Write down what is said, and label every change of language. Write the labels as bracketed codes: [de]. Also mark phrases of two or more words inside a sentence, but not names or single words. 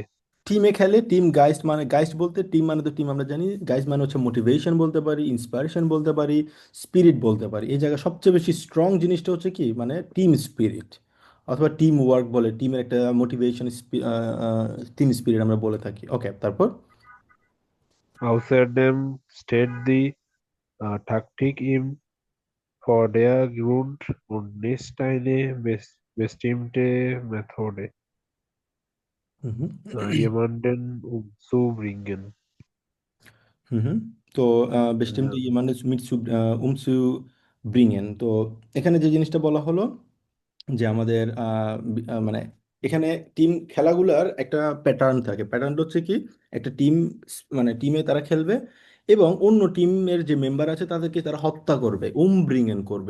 [bn] টিমে খেলে [de] Team Geist, [bn] মানে গাইস্ট বলতে টিম মানে তো টিম আমরা জানি, গাইস্ট মানে হচ্ছে মোটিভেশন বলতে পারি, ইন্সপিরেশন বলতে পারি, স্পিরিট বলতে পারি। এই জায়গায় সবচেয়ে বেশি স্ট্রং জিনিসটা হচ্ছে কি মানে [en] team spirit, [bn] অথবা [en] team work [bn] বলে, টিমের একটা মোটিভেশন, [en] team spirit [bn] আমরা বলে থাকি। ওকে তারপর। [de] Außerdem steht die Taktik im Vordergrund und nicht eine bestimmte Methode, হুম হুম jemanden umzubringen. [bn] হুম হুম। তো বেস্টিমটি আহ, মানে মিটসু উমসু ব্রিংয়েন। তো এখানে যে জিনিসটা বলা হলো যে আমাদের মানে এখানে টিম খেলাগুলার একটা প্যাটার্ন থাকে। প্যাটার্নটা হচ্ছে কি, একটা টিম মানে টিমে তারা খেলবে এবং অন্য টিমের যে মেম্বার আছে তাদেরকে তারা হত্যা করবে, ব্রিঙেন করবে।